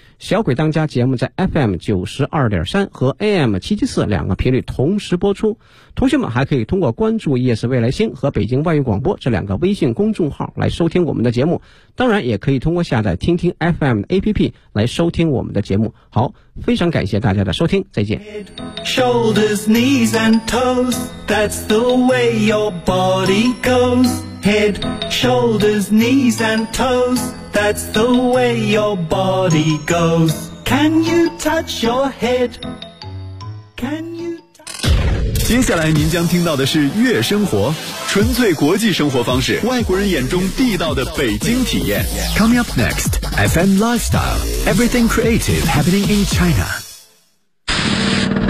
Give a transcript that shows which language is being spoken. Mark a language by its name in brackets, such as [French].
[Chinese] 小鬼当家节目在 FM92.3 和 AM774 两个频率同时播出。同学们还可以通过关注夜市未来星和北京外语广播这两个微信公众号来收听我们的节目。当然也可以通过下载听听 FM 的 APP 来收听我们的节目。好，非常感谢大家的收听，再见。 [English] Shoulders, knees and toes, that's the way your body goes. Head, shoulders, knees and toes, that's the way your body goes. Can you touch your head? Can you touch? [Chinese] 接下来您将听到的是月生活，纯粹国际生活方式，外国人眼中地道的北京体验。 [English] Coming up next, FM Lifestyle, Everything Creative Happening in China.